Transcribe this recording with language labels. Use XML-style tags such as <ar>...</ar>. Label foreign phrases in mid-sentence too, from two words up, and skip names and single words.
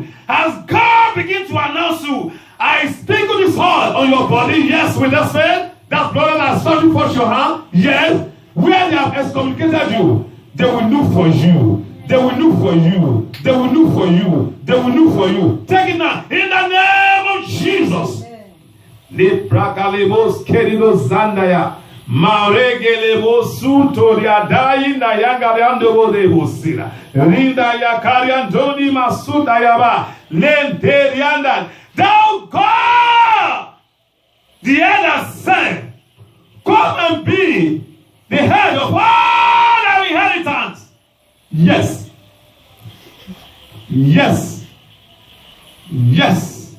<en>As God begins to announce you, I sprinkle this oil on your body. Yes, with that faith, that brother that started forth your hand. Yes, where they have excommunicated you, they will look for you. They will look for you. They will look for you. They will look for you. Take it now. In the name of Jesus. Leprakalemos keridos zandaya. Mauregelemos suntoria dainda yagariando bodebosira. Rinda yakariandoni masuda yaba. Lenterianda. Thou God, the elder said, come and be the head of all our inheritance. Yes. Yes. Yes.</en>